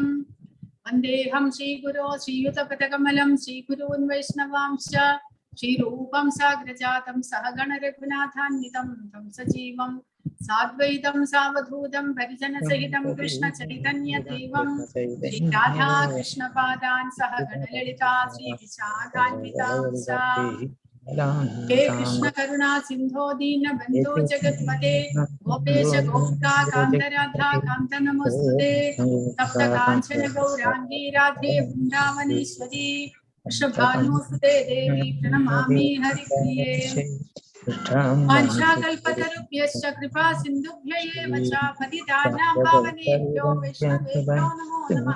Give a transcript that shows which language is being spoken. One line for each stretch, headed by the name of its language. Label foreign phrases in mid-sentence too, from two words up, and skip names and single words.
Sanskrit: വന്ദേഹം ശ്രീഗുരോ ശ്രീയുതപദകമലം ശ്രീഗുരൂൻ വൈഷ്ണവാംശ്ച ശ്രീരൂപം സാഗ്രജാതം സഹഗണ രഘുനാഥാന്വിതം തം സജീവം സാദ്വൈതം സാവധൂതം പരിജനസഹിതം കൃഷ്ണ ചൈതന്യ ദേവം ശ്രീ രാധാ കൃഷ്ണ പാദാൻ സഹഗണ ലളിതാ ശ്രീ വിശാഖാന്വിതാംശ്ച. हे कृष्ण करुणा सिंधो दीन बंधो जगत्पते गोपेश गोपिका कांत राधा कांत नमोस्तुते. तप्त कांचन गौरांगी राधे वृंदावनेश्वरी वृषभानुसुते देवी प्रणमामि हरिप्रिये. वाञ्छाकल्पतरुभ्यश्च कृपा सिन्धुभ्यैव च पतितानां पावनेभ्यो वैष्णवेभ्यो नमो नमः.